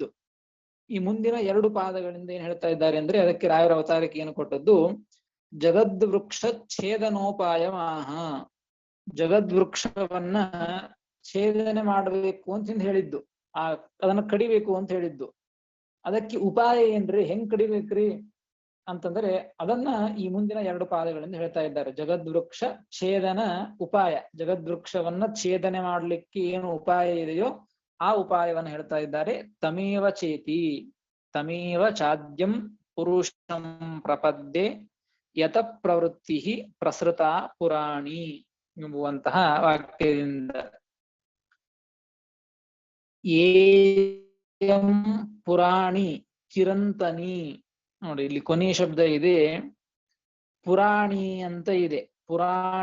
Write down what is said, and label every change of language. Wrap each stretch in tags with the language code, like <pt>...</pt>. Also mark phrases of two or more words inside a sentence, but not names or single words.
<kn>ಈ ಮುಂದಿನ 2 ಪಾದಗಳಿಂದ ಏನ್ ಹೇಳ್ತಾ ಇದ್ದಾರೆ ಅಂದ್ರೆ ಅದಕ್ಕೆ ರಾಯರ ಅವತಾರಕ್ಕೆ ಏನು ಕೊಟ್ಟದ್ದು,</kn> <sa>ಜಗದ್ವೃಕ್ಷ ಛೇದನೋಪಾಯ ಮಾಹ,</sa> <kn>ಜಗದ್ವೃಕ್ಷವನ್ನ ಛೇದನೆ ಮಾಡಬೇಕು ಅಂತ ಹೇಳಿದ್ದು, ಅದನ್ನ ಕಡಿಬೇಕು ಅಂತ ಹೇಳಿದ್ದು. ಅದಕ್ಕೆ ಉಪಾಯ ಏನ್ರಿ, ಹೆಂಗ್ ಕಡಿಬೇಕ್ರಿ ಅಂತಂದ್ರೆ ಅದನ್ನ ಈ ಮುಂದಿನ 2 ಪಾದಗಳಿಂದ ಹೇಳ್ತಾ ಇದ್ದಾರೆ.</kn> <sa>ಜಗದ್ವೃಕ್ಷ ಛೇದನ ಉಪಾಯ,</sa> <kn>ಜಗದ್ವೃಕ್ಷವನ್ನ ಛೇದನೆ ಮಾಡ್ಲಿಕ್ಕೆ ಏನು ಉಪಾಯ ಇದೆಯೋ ಆ ಉಪಾಯವನ್ನು ಹೇಳ್ತಾ ಇದ್ದಾರೆ.</kn> <sa>ತಮೇವ ಚೇತಿ ತಮೇವ ಚಾದ್ಯಂ ಪುರುಷಂ ಪ್ರಪದ್ಯೆ ಯತ ಪ್ರವೃತ್ತಿ ಪ್ರಸೃತ ಪುರಾಣಿ</sa> <kn>ಎಂಬುವಂತಹ ವಾಕ್ಯದಿಂದ</kn> <sa>ಏಯಂ ಪುರಾಣಿ ಚಿರಂತನಿ,</sa> <kn>ನೋಡಿ ಇಲ್ಲಿ ಕೊನೆಯ ಶಬ್ದ ಇದೆ, ಪುರಾಣಿ ಅಂತ ಇದೆ.</kn>